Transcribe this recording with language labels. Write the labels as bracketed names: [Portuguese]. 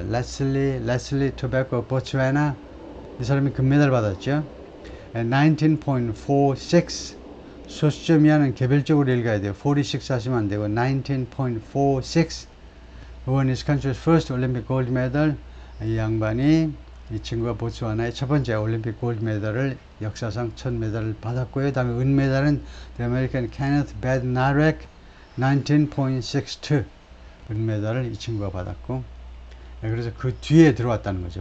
[Korean] Leslie Tobacco 보츠와나, 이 사람이 금메달 받았죠. 19.46, 소수점이하는 개별적으로 읽어야 돼요. [English] 46 [Korean] 하시면 안 되고 [English] 19.46, won his country's first Olympic gold medal. [Korean] 이 양반이, 이 친구가 보츠와나의 첫 번째 올림픽 골드 메달을, 역사상 첫 메달을 받았고요. 다음에 은메달은 The American Kenneth Bednarek 19.62, 은메달을 이 친구가 받았고, 그래서 그 뒤에 들어왔다는 거죠.